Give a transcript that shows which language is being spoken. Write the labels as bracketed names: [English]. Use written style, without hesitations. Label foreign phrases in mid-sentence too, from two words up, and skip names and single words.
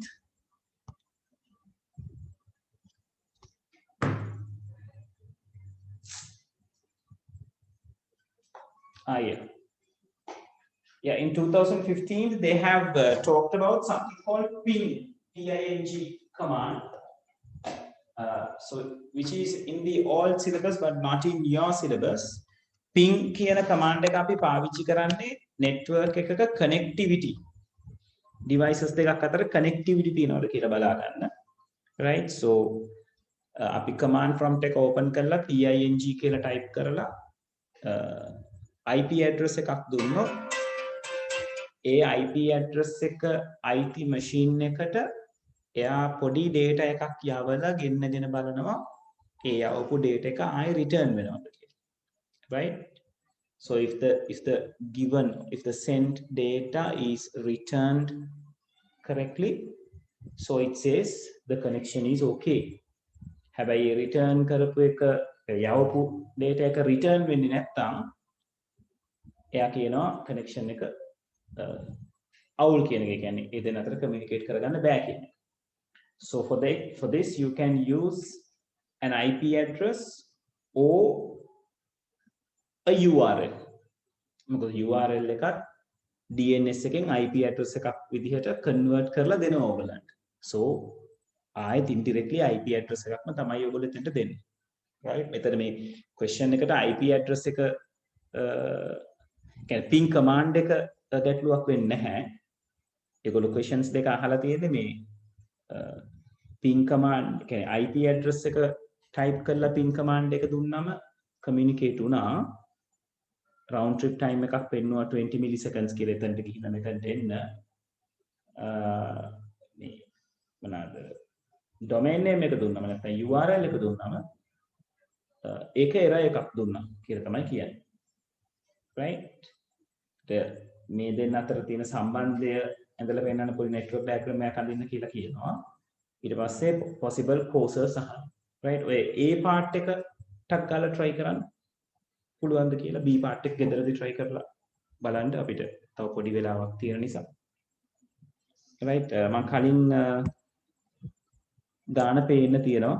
[English] in 2015 they have talked about something called ping, P-I-N-G command. So which is in the old syllabus but not in your syllabus. [Sinhala] Ping කියන command එක අපි පාවිච්චි කරන්නේ network එකක [English] connectivity devices [Sinhala] දෙකක් අතර connectivity තියනවද කියලා බලා ගන්න. [English] Right? So [Sinhala] අපි [English] command prompt [Sinhala] එක open කරලා ping කියලා type කරලා [English] IP address [Sinhala] එකක් දුන්නොත් ඒ [English] IP address [Sinhala] එක [English] IT machine [Sinhala] එකට එයා පොඩි data එකක් යවලා ගෙන්නගෙන බලනවා ඒ යවපු data එක ආයෙ return වෙනවද කියලා. [English] Right? So if the sent data is returned correctly, so it says the connection is okay. [Sinhala] හැබැයි return කරපු එක යවපු data එක return වෙන්නේ නැත්නම් එයා කියනවා connection එක අවුල් කියන එක. කියන්නේ ඒ දෙන්න අතර communicate කරගන්න බෑ කියන එක. [English] So for this you can use an IP address or a URL. [Sinhala] මොකද URL එකත් DNS එකෙන් [English] IP address [Sinhala] එකක් විදිහට convert කරලා දෙනවා ඔයගලන්ට. So ආයෙත් indirectly [English] IP address [Sinhala] එකක්ම තමයි ඔයගොල්ලෝ එතනට දෙන්නේ. Right? මෙතන මේ question එකට [English] IP address [Sinhala] එක කියන්නේ [English] ping command [Sinhala] එක ගැටලුවක් වෙන්නේ නැහැ. ඒගොල්ලෝ questions දෙක අහලා තියෙන්නේ මේ [English] ping command [Sinhala] කියන්නේ [English] IP address [Sinhala] එක type කරලා [English] ping command [Sinhala] එක දුන්නාම communicate වුණා. [English] round trip time [Sinhala] එකක් පෙන්නුවා 20 milliseconds කියලා එතනට ගිහින් මෙතනට එන්න. මේ මොනවාද [English] domain name [Sinhala] එක දුන්නාම නැත්නම් URL එක දුන්නාම ඒක error එකක් දුන්නා කියලා තමයි කියන්නේ. Right? මේ දෙන්න අතර තියෙන සම්බන්ධය ඇඳලා පෙන්නන්න පොඩි [English] network diagram [Sinhala] එකක් අඳින්න කියලා කියනවා. ඊට පස්සේ [English] possible causes [Sinhala] අහනවා. Right? ඔය A part එක ටක් ගාලා try කරන්න පුළුවන්ද කියලා B part එක ගෙදරදී try කරලා බලන්න අපිට තව පොඩි වෙලාවක් තියෙන නිසා. Right? මම කලින් දාන පේන්න තියෙනවා.